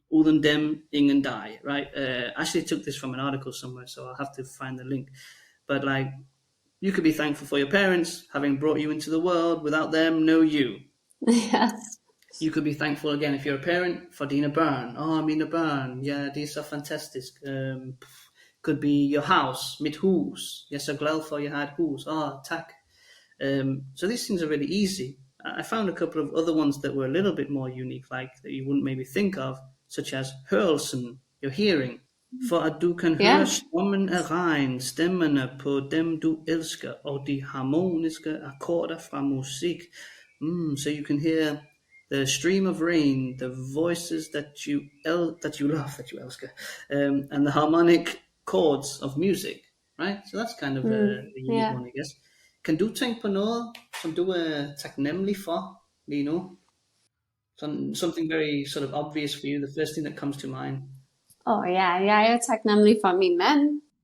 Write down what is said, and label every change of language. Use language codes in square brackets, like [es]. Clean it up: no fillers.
[da] Uden dem, ingen dig, right? [en] I actually took this from an article somewhere, so I'll have to find the link. But like, you could be thankful for your parents, having brought you into the world. Without them, no you. Yes. You could be thankful again, if you're a parent, for [da] dine børn. Mine børn, ja, det er så fantastisk. [en] Could be your house, [da] mit hus. Jeg er så glad for, at jeg har et hus. Tak. [en] So these things are really easy. I found a couple of other ones that were a little bit more unique, like that you wouldn't maybe think of, such as hørelsen, your hearing. [da] For at du kan høre strømmen af regn, stemmerne på dem du elsker, og de harmoniske akkorder fra musik. [en] So you can hear the stream of rain, the voices that you love, that you elsker, and the harmonic chords of music, right? So that's kind of a unique one, I guess. [da] Kan du tænke på noget, som du er taknemmelig for lige nu? [en] Something very sort of obvious for you, the first thing that comes to mind. [da] Jeg er taknemmelig for min mand.